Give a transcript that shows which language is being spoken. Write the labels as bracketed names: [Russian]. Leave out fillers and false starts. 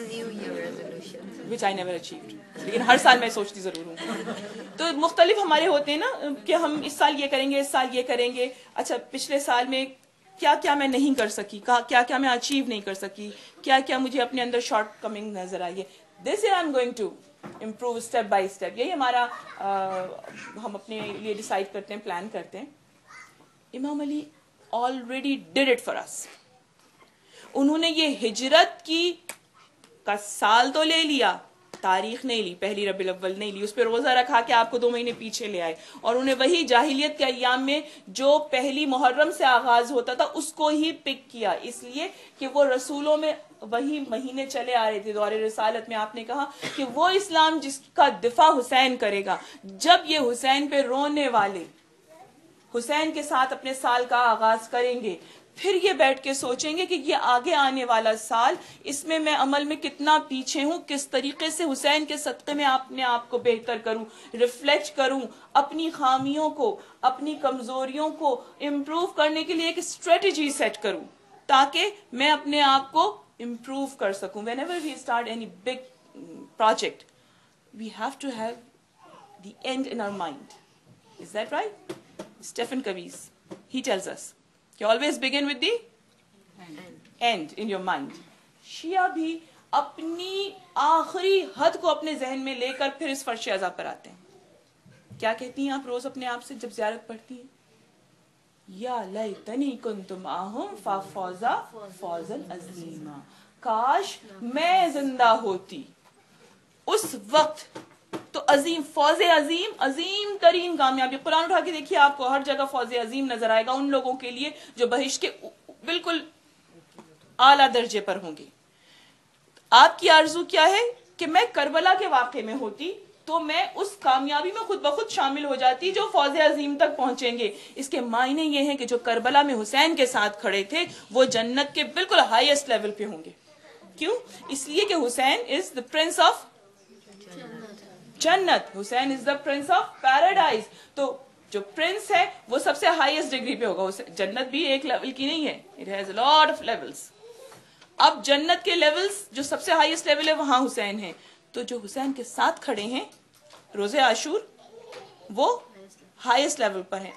[English] New Year resolution. Which I never achieved. [Urdu] لیکن ہر سال میں سوچتی ضرور ہوں. تو مختلف ہمارے ہوتے ہیں نا کہ ہم اس سال یہ کریں گے، اس سال یہ کریں گے. اچھا، پچھلے سال میں کیا میں نہیں کر سکی، کیا میں اچیو نہیں کر سکی، کیا مجھے اپنے اندر شارٹ کمنگ نظر آئی ہے. [English] This year I'm going to improve step by step. [Urdu] یہی ہمارا ہم اپنے لیے ڈیسائیڈ کرتے ہیں، پلان کرتے ہیں. امام علی [English] Already did it for us. [Urdu] انہوں نے یہ ہجرت کی کا سال تو لے لیا، تاریخ نہیں لی، پہلی ربیع الاول نہیں لی، اس پہ روزہ رکھا کہ آپ کو 2 مہینے پیچھے لے آئے. اور انہیں وہی جاہلیت کے ایام میں جو پہلی محرم سے آغاز ہوتا تھا اس کو ہی پک کیا، اس لیے کہ وہ رسولوں میں وہی مہینے چلے آ رہے تھے. دور رسالت میں آپ نے کہا کہ وہ اسلام جس کا دفاع حسین کرے گا. جب یہ حسین پہ رونے والے حسین کے ساتھ اپنے سال کا آغاز کریں گے، پھر یہ بیٹھ کے سوچیں گے کہ یہ آگے آنے والا سال، اس میں میں عمل میں کتنا پیچھے ہوں، کس طریقے سے حسین کے صدقے میں اپنے آپ کو بہتر کروں، ریفلیکٹ کروں، اپنی خامیوں کو، اپنی کمزوریوں کو امپروو کرنے کے لیے ایک اسٹریٹجی سیٹ کروں تاکہ میں اپنے آپ کو امپروو کر سکوں. [English] Whenever we start any big project, we have to have the end in our mind. Is that right? Stephen Covey, he tells us, you always begin with the end in your mind. [Urdu] شیعہ بھی اپنی آخری حد کو اپنے ذہن میں لے کر پھر اس فرش اعضا پر آتے ہیں. کیا کہتی ہیں آپ روز اپنے آپ سے جب زیارت پڑھتی ہیں؟ [Arabic] یا لیتنی کنت معہم فافوز فوزا عظیما، [Urdu] کاش میں زندہ ہوتی اس وقت تو عظیم، فوز عظیم، عظیم ترین کامیابی. قرآن اٹھا کے دیکھیے، آپ کو ہر جگہ فوز عظیم نظر آئے گا ان لوگوں کے لیے جو بہشت کے بالکل اعلیٰ درجے پر ہوں گے. آپ کی آرزو کیا ہے کہ میں کربلا کے واقعے میں ہوتی تو میں اس کامیابی میں خود بخود شامل ہو جاتی جو فوز عظیم تک پہنچیں گے. اس کے معنی یہ ہیں کہ جو کربلا میں حسین کے ساتھ کھڑے تھے وہ جنت کے بالکل ہائیسٹ لیول پہ ہوں گے. کیوں؟ اس لیے کہ [English] Hussain is the prince of جنت، Hussain is the prince of paradise. [Urdu] تو جو پرنس ہے وہ سب سے ہائیسٹ ڈگری پہ ہوگا. جنت بھی ایک لیول کی نہیں ہے، [English] It has a lot of levels. [Urdu] اب جنت کے لیولز جو سب سے ہائیسٹ لیول ہے وہاں حسین ہے. تو جو حسین کے ساتھ کھڑے ہیں روز عاشور وہ ہائیسٹ لیول پر ہیں.